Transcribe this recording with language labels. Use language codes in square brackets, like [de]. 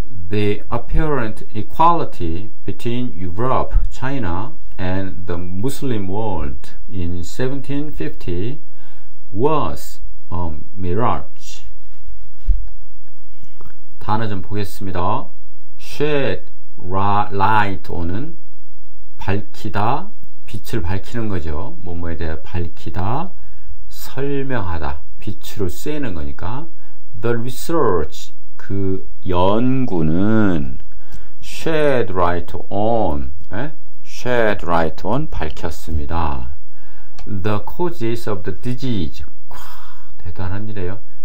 [en] The apparent equality between Europe, China, and the Muslim world in 1750 was a mirage. [ko] 단어 좀 보겠습니다. Shed light on 은 밝히다, 빛을 밝히는 거죠. 뭐뭐에 대해 밝히다, 설명하다, 빛으로 쐬는 거니까. [en] The research, 그 연구는 shed light on, shed light on, 밝혔습니다. The causes of the disease, 대단한 일이에요.